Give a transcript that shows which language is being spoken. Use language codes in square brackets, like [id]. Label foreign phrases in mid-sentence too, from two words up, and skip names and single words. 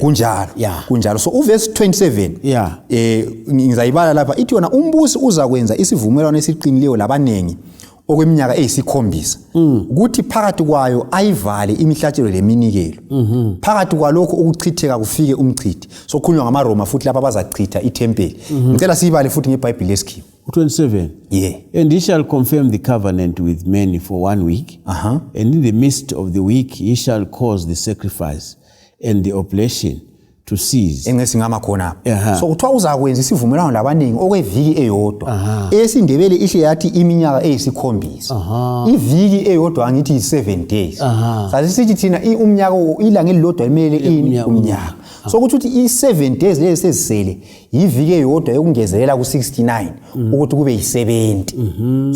[nd] kunjalo so uverse 27 ngizayibala lapha ithi yona umbusi uzakwenza isivumelwano esiqinileyo labanengi okweminyaka eyisikhombisa ukuthi phakathi kwayo ayivale imihlatshelo leminikelo phakathi kwalokho ukuchitheka kufike umchithi so kukhulunywa ngamaRoma futhi lapha bazachitha ithempeli ngicela siyibale futhi ngeBhayibheli lesikhiwa [en] 27 and he shall confirm the covenant with many for 1 week and in the midst of the week he shall cause the sacrifice and the oblation to cease. [nd] Engesingama khona. So kuthiwa uzakwenza isivumelwano labaningi okweviki eyodwa. Esindebele ihle yathi iminyaka eyisikhombisa. Iviki eyodwa angithi 7 days. Sathi sithi thina umnyaka ilanga elilodwa limele ini umnyaka. So kuthi i7 days lezi sezisele iviki eyodwa yokungezelela ku69 ukuthi kube yi70.